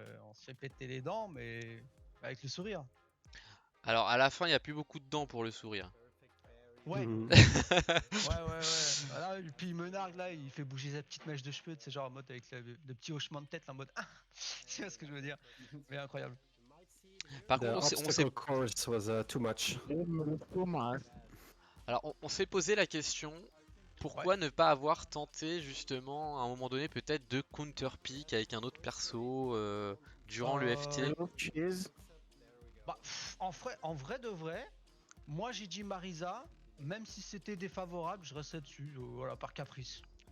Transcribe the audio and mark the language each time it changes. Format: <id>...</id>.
<fr>On se fait péter les dents, mais avec le sourire. Alors à la fin, il n'y a plus beaucoup de dents pour le sourire. Ouais, Mhm. ouais. Voilà, et puis il me nargue là, il fait bouger sa petite mèche de cheveux, c'est genre en mode avec le petit hochement de tête, là, en mode ah, tu vois ce que je veux dire. Mais incroyable. Par</fr> <en>The</en> <fr>contre,</fr> <en>obstacle course was too much.</en> <fr>alors on s'est posé la question, Ouais. pourquoi ne pas avoir tenté justement à un moment donné peut-être de counter pick avec un autre perso durant le FT. Bah, en vrai de vrai, moi j'ai dit Marisa, même si c'était défavorable, je restais dessus, voilà, par caprice.</fr>